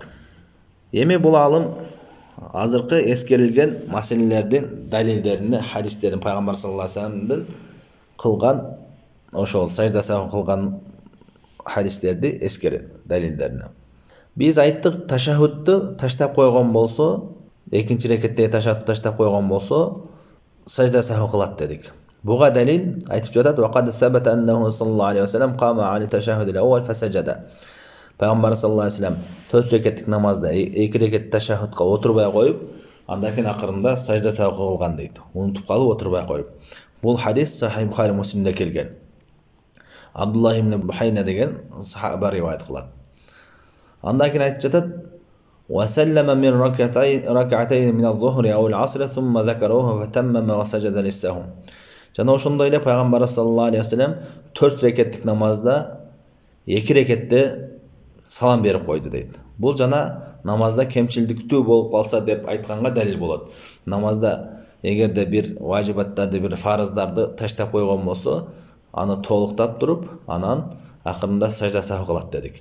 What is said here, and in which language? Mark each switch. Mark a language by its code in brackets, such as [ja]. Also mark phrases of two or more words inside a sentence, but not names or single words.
[ky] Эми бул алым азыркы эскерилген маселелердин далилдерин, хадистерин, пайгамбар [ar] صلى الله عليه وسلم [ky] кылган ошол сажда саху кылган хадистерди эскерет, далилдерине. Биз айттык, ташаххудду таштап койгон болсо, экинчи рекетте ташаххудду таштап койгон болсо, сажда саху кылат дедик. Буга далил айтып жатат: [ar] "وقد ثبت أنه صلى الله عليه وسلم قام عن التشهد الأول فسجد." [ky] Пайгамбар [ar] صلى الله عليه وسلم [ky] 4 рекеттик намазда 2 рекет ташаххудка отурбай коюп, андан кийин акырында сажда саху кылган дейт. Унутуп калып отурбай коюп. Бул хадис Сахih Бухари Муслимде келген. Абдуллах ибн Бухайна деген сахаба риваят кылат. Андан кийин айтып жатат: [ar] "وسلم من ركعتين من الظهر أو العصر ثم ذكره فأتمم وسجد للسهو." [ky] Жана ошондой эле пайгамбар [ar] صلى الله عليه وسلم [ky] 4 рекеттик намазда 2 рекетте салам берип койду дейт. Бул жана намазда кемчилдиктүү болуп калса деп айтканга далил болот. Намазда эгерде бир важибаттарды, бир фарыздарды таштап койгон болсо, аны толуктап туруп, анан акырында сажда саху кылат дедик.